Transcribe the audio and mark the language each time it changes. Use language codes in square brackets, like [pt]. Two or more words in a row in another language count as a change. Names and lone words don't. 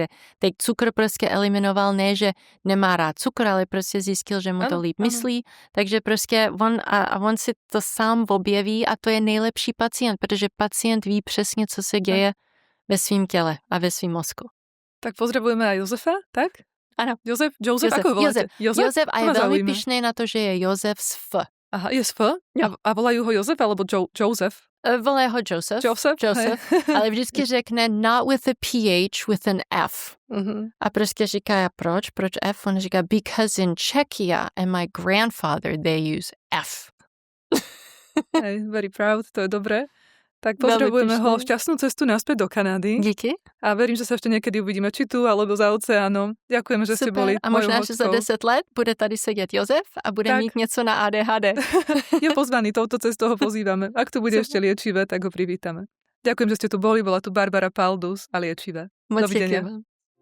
[cs] Teď cukr prostě eliminoval, ne, že nemá rád cukr, ale prostě zjistil, že mu to líp myslí, takže prostě on si to sám objeví a to je nejlepší pacient, protože pacient ví přesně, co se děje ve svém těle a ve svém mozku. [sk] Tak pozdravujeme aj Jozefa, tak? [cs] Ano. [sk] Josef, ako ho voláte? [cs] Josef a je velmi pyšný na to, že je Josef s F. [sk] Aha, je s F? A volajú ho Josef alebo Joseph? [cs] Volají ho Joseph. Ale vždycky řekne [en] not with a PH, with an F. [cs] A prostě říká, proč F? On říká, [en] because in Czechia and my grandfather they use F. [sk] Hej, [en] very proud, [sk] to je dobré. Tak pozdravujeme ho šťastnú cestu naspäť do Kanady. [cs] Díky. [sk] A verím, že sa ešte niekedy uvidíme, či tu, alebo za oceánom. Ďakujeme, že ste boli mojou hostkou. [cs] A možná, že za 10 let bude tady sedět Josef a bude mít něco na ADHD. [sk] Je pozvaný, touto cestou ho pozývame. Ak tu bude ešte liečivé, tak ho privítame. Ďakujem, že ste tu boli. Bola tu Barbara Paldus a liečivé. Dovidenia.